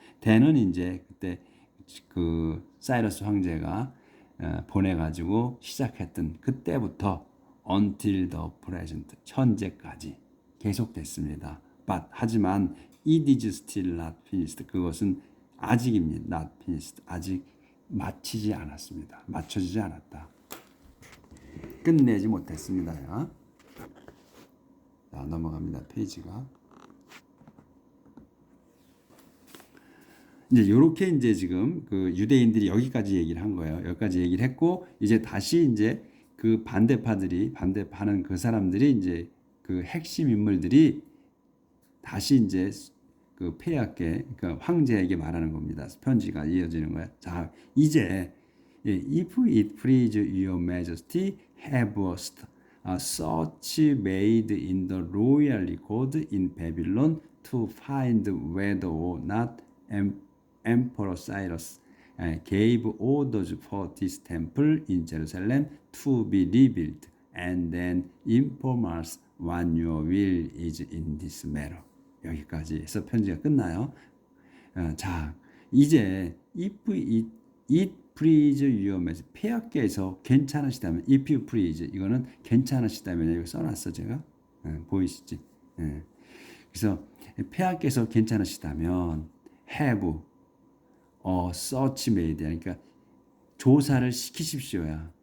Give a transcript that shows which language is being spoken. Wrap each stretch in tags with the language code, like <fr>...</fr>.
<ko>then은 이제 그때 그 사이러스 황제가 보내가지고 시작했던 그때부터</ko> <en>until the present</en> <ko>현재까지 계속됐습니다. But 하지만</ko> <en>it is still not finished</en> <ko>그것은 아직입니다.</ko> <en>not finished</en> <ko>아직 마치지 않았습니다. 맞춰지지 않았다. 끝내지 못했습니다. 자, 넘어갑니다. 페이지가. 이제 요렇게 이제 지금 그 유대인들이 여기까지 얘기를 한 거예요. 여기까지 얘기를 했고 이제 다시 이제 그 반대파는 그 사람들이 이제 그 핵심 인물들이 다시 이제 그 폐하께 그러니까 황제에게 말하는 겁니다. 편지가 이어지는 거야. 자, 이제</ko> <en>if it please your majesty have a search made in the royal record in Babylon to find whether or not Emperor Cyrus gave orders for this temple in Jerusalem to be rebuilt and then inform us what your will is in this matter.</en> <ko>여기까지 해서 편지가 끝나요. 자, 이제</ko> <en>if it please your majesty</en> <ko>폐하께서 괜찮으시다면</ko> <en>if you please</en> <ko>이거는 괜찮으시다면 이거 써놨어 제가 보이시지? 그래서 폐하께서 괜찮으시다면</ko> <en>have search made</en> <ko>그러니까 조사를 시키십시오야.</ko>